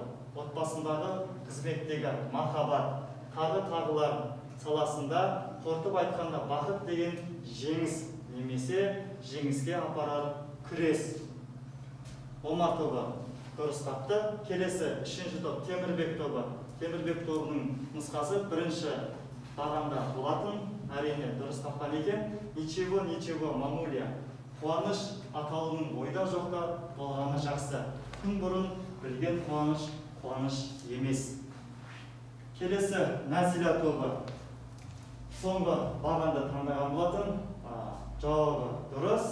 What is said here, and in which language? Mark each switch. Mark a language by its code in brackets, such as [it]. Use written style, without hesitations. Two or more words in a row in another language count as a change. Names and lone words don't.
[kk] Отбасындағы, қызметтегі махаббат, тағылар саласында қорытып айтқанда бақыт деген жеңіс немесе жеңіске апарар күрес. Омар тобы дұрыс тапты. Келесі 3-ші топ Темірбек тобы. Темірбек тобының нұсқасы бірінші бағанда болатын, әрине дұрыс тапқан екен. [ru] Ничего, ничего, мамуля. [kk] Қуаныш атаулының ойда жоқта болғаны жақсы. Күн бұрын білген қуаныш, қуаныш емес. Келесі Назиля тобы соңғы бағанды таңдаған болатын. Жауабы дұрыс.